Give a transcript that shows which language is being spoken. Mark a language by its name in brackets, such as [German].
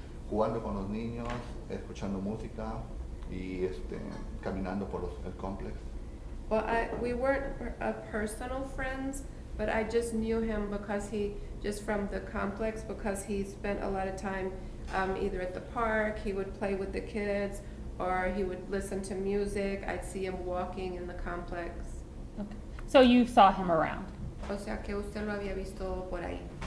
[Spanish] jugando con los niños, escuchando música y caminando por el complex. [English] Well, we weren't personal friends, but I just knew him because just from the complex, because he spent a lot of time either at the park, he would play with the kids, or he would listen to music. I'd see him walking in the complex. Okay. So you saw him around? [Spanish] O sea que usted lo había visto por ahí.